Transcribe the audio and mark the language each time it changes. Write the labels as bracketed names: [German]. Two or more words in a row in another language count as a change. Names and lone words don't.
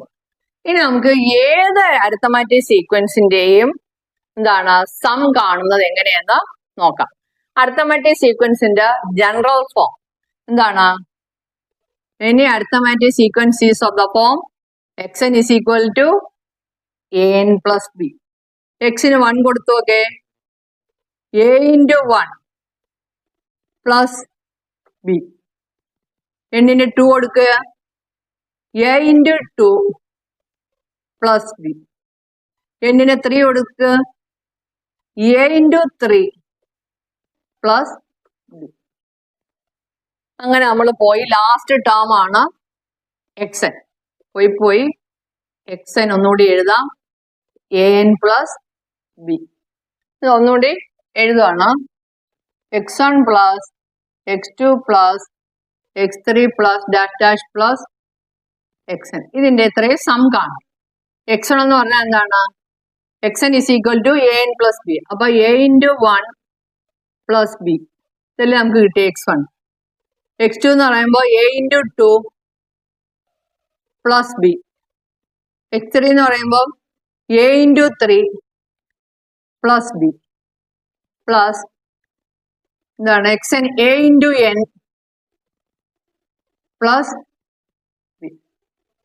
[Malayalam] ഇനി നമുക്ക് ഏത് [English] arithmetic sequence [Malayalam] എന്താണ് സം കാണുന്നത് എങ്ങനെയെന്ന് നോക്കാം. [English] arithmetic sequence general form [Malayalam] എന്താണ്? [English] any arithmetic sequence is of the form xn is equal to an plus b. [Malayalam] എക്സിന് 1 കൊടുത്തു. [English] ഓക്കെ, a into 1 plus b. [Malayalam] എന്നിന് 2 കൊടുക്കുക. [English] a into 2 plus b. [Malayalam] എന്നിന് 3 കൊടുക്കുക. [English] a into 3 plus b. [Malayalam] അങ്ങനെ നമ്മൾ പോയി [English] last term [Malayalam] ആണ് xn. പോയി xn ഒന്നുകൂടി എഴുതാം. [English] an plus b. [Malayalam] ഇത് ഒന്നുകൂടി എഴുതുകയാണ്. [English] x1 plus x2 plus x3 plus dash dash plus xn. [Malayalam] ഇതിന്റെ ഇത്രയും സം കാണും. x1 എന്ന് പറഞ്ഞാൽ എന്താണ്? [English] xn is equal to an plus b. [Malayalam] അപ്പൊ [English] a into 1 plus b. [Malayalam] ഇതല്ലേ നമുക്ക് കിട്ടിയ x1. x2 എന്ന് പറയുമ്പോൾ [English] a into 2 plus b. x3 [Malayalam] എന്ന് പറയുമ്പോൾ [English] a into 3 plus b plus എന്താണ് xn a into n plus b.